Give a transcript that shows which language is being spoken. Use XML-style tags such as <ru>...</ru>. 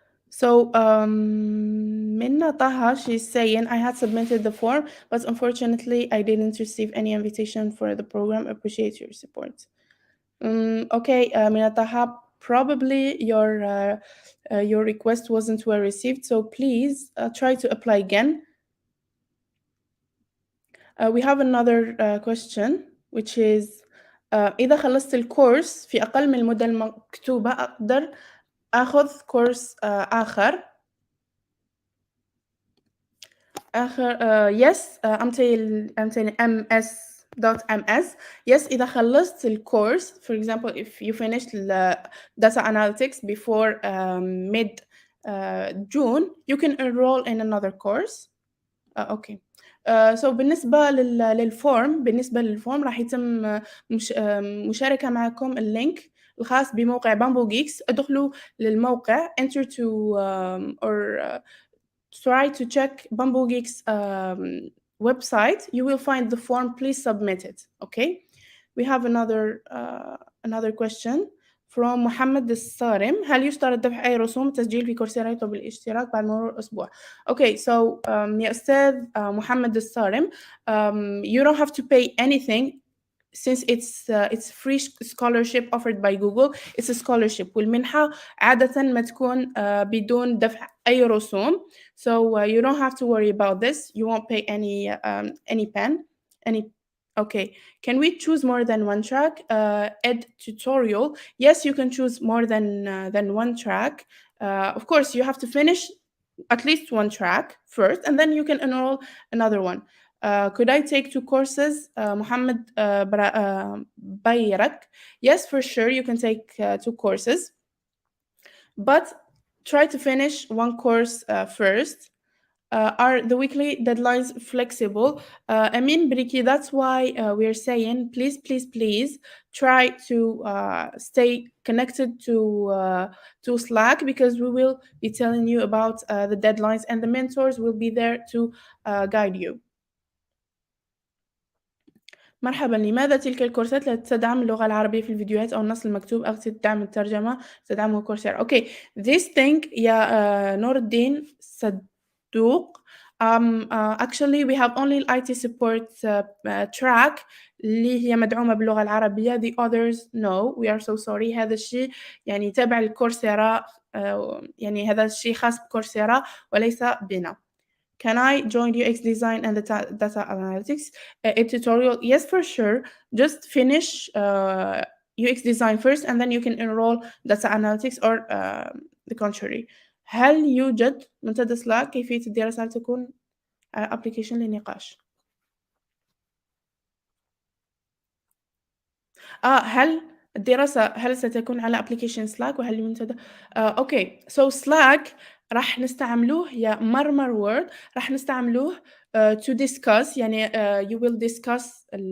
<en>So Minna Taha, she's saying, I had submitted the form, but unfortunately I didn't receive any invitation for the program. Appreciate your support. Okay, Minna Taha, probably your request wasn't well received, so please try to apply again. We have another question, which is</en> <ar>إذا خلصت الكورس في أقل من المدة المكتوبة أقدر أخذ كورس آخر.</ar> <en>Yes, until ms.ms. Yes,</en> <ar>إذا خلصت الكورس,</ar> <en>for example, if you finished data analytics before mid June, you can enroll in another course. Okay. So</en> <ar>بالنسبة للفورم راح يتم مشاركة معكم اللينك الخاص بموقع بامبو جيكس. ادخلوا للموقع,</ar> <en>enter to or try to check Bamboo Geeks website. You will find the form. Please submit it. Okay. We have another question from محمد الصارم.</en> <ar>هل يشترط دفع أي رسوم تسجيل في كورسيرا يطلب الاشتراك بعد مرور أسبوع؟</ar> <en>Okay, so</en> <ar>يا أستاذ</ar> <en>محمد الصارم, you don't have to pay anything since it's free scholarship offered by Google. It's a scholarship.</en> <ar>والمنحة عادة ما تكون بدون دفع أي رسوم.</ar> <en>So you don't have to worry about this. You won't pay any Okay, can we choose more than one track? Ed tutorial. Yes, you can choose more than one track. Of course, you have to finish at least one track first, and then you can enroll another one. Could I take 2 courses? Muhammad Bayrak. Yes, for sure, you can take 2 courses, but try to finish one course first. Are the weekly deadlines flexible? Amin Briki, that's why we're saying please try to stay connected to Slack, because we will be telling you about the deadlines and the mentors will be there to guide you.</en> <ar>مرحبا، لماذا تلك الكورسات لا تدعم اللغة العربية في الفيديوهات أو النص المكتوب أو تدعم الترجمة تدعمه كورسيرا؟</ar> <en>Okay, this thing</en> <ar>يا نور الدين صدوق.</ar> <en>Actually we have only IT support track</en> <ar>اللي هي مدعومة باللغة العربية.</ar> <en>The others no, we are so sorry.</en> <ar>هذا الشيء يعني تابع الكورسيرا، يعني هذا الشيء خاص بكورسيرا وليس بنا.</ar> <en>Can I join UX design and data analytics a tutorial? Yes, for sure. Just finish UX design first and then you can enroll data analytics or the contrary.</en> <ar>هل يوجد منتدى سلاك كيفية الدراسة هل تكون application للنقاش؟ هل الدراسة هل ستكون على application Slack وهل منتدى</ar> <en>okay, so</en> <ar>Slack راح نستعملوه يا مرمر word راح نستعملوه</ar> <en>to discuss</en> <ar>يعني</ar> <en>you will discuss</en>